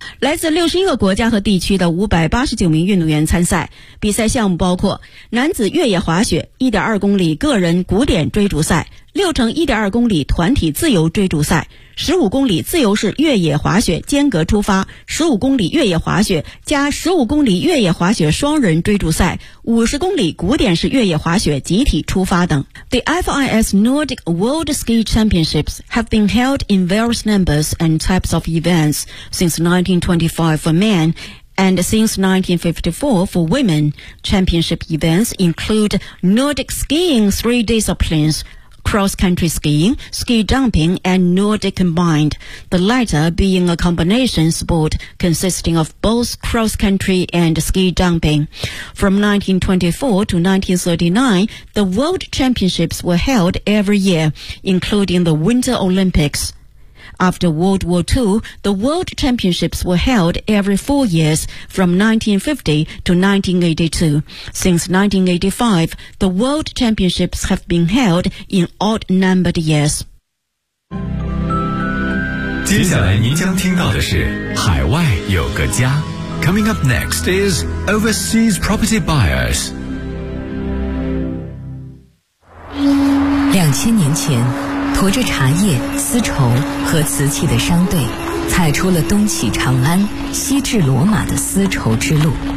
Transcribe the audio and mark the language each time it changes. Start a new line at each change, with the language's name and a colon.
Chinese: 来自61个国家和地区的589名运动员参赛，比赛项目包括男子越野滑雪 1.2 公里个人古典追逐赛、6乘 1.2 公里团体自由追逐赛、15公里自由式越野滑雪间隔出发、15公里越野滑雪加15公里越野滑雪双人追逐赛、50公里古典式越野滑雪集体出发等。
English: The FIS Nordic World Ski Championships have been held in various numbers and types of events since 1925 for men and since 1954 for women. Championship events include Nordic skiing three disciplines,cross-country skiing, ski jumping, and Nordic combined, the latter being a combination sport consisting of both cross-country and ski jumping. From 1924 to 1939, the World Championships were held every year, including the Winter Olympics. After World War II, the World Championships were held every 4 years, from 1950 to 1982. Since 1985, the World Championships have been held in odd-numbered years.
Chinese: 接下来您将听到的是海外有个家。
English: Coming up next is Overseas Property Buyers。
Chinese: 2000年前，驮着茶叶、丝绸和瓷器的商队踩出了东起长安、西至罗马的丝绸之路。